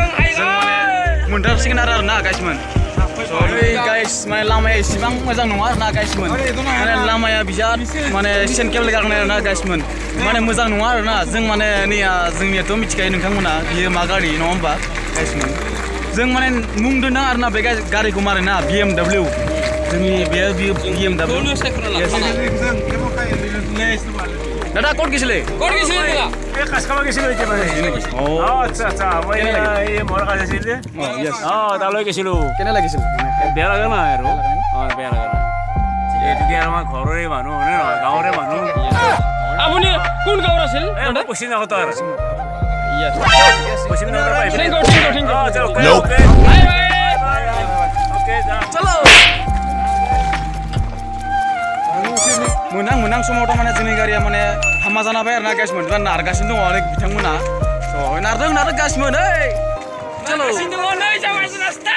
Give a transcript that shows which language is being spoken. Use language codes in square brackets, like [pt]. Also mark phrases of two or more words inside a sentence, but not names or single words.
[brx] माने मोनथारसिगोन आरोना गाइसमोन गाइस माने लामाया एसेबां मोजां नङा आरोना गाइसमोन माने लामाया बिराद माने सेन केबल गारनाय आरोना गाइसमोन माने मोजां नङा आरोना जों माने नैया जोंनियाथ' मिथिखायो नोंथांमोना बियो मा गारि नङा होमबा गाइसमोन जों माने मुं दोनदों आरोना बे गारिखौ मारोना BMW जोंनि बे BMW [as] দাদা ক'ত গৈছিলে [brx] बे खासखामा [as] গৈছিলে একেবাৰে আচ্ছা আচ্ছা মই এই মোৰ কাছে আছিল তালৈ গৈছিলো কেনে লাগিছিল বেয়া লাগা নাই আৰু বেয়া লাগা নাই এইটো আমাৰ ঘৰৰে মানুহ হয় ন গাঁৱৰে মানুহ আপুনি কোন গাঁৱৰ আছিল পশ্চিম নাগত আৰু [en] Yes. [as] পশ্চিম নাগত পাইছে [en] thank you [as] ওকে [brx] चलो मोनां समावथ' माने जोंनि गारिया माने हामा जाना फैबाय आरोना गाइसमोन नारगासिनो दङ आरो बिथांमोना स' नारदों गाइसमोन ओइ चलो नै जागासिनो स्टार्ट